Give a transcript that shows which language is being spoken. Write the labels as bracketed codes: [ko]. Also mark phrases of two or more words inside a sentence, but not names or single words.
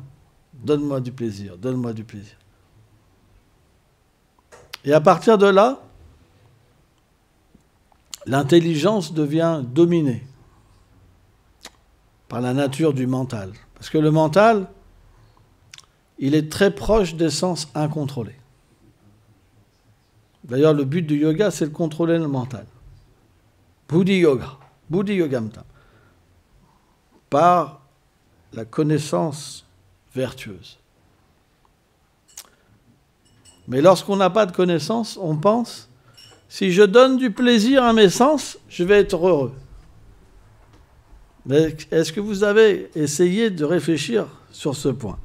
[fr] Donne-moi du plaisir, donne-moi du plaisir. Et à partir de là, l'intelligence devient dominée par la nature du mental. Parce que le mental, il est très proche des sens incontrôlés. D'ailleurs, le but du yoga, c'est de contrôler le mental. [sa] बुद्धि योग, बुद्धि योगम्त. [fr] Par la connaissance vertueuse. Mais lorsqu'on n'a pas de connaissance, on pense, si je donne du plaisir à mes sens, je vais être heureux. Mais est-ce que vous avez essayé de réfléchir sur ce point?